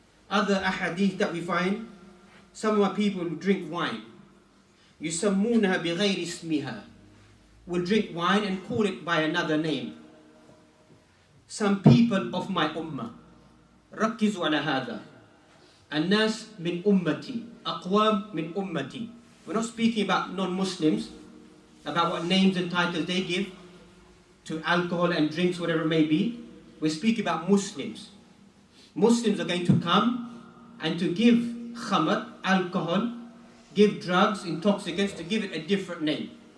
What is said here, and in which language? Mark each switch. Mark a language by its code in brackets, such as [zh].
[en] Other ahadith that we find, some of our people who drink wine. [ar] يسمونها بغير اسمها, [en] will drink wine and call it by another name. Some people of my ummah, [ar] ركزوا على هذا. الناس من أمتي, أقوام من أمتي. [en] We're not speaking about non-Muslims, about what names and titles they give to alcohol and drinks, whatever it may be. We're speaking about Muslims. Muslims are going to come and to give khamr, alcohol, give drugs, intoxicants, to give it a different name.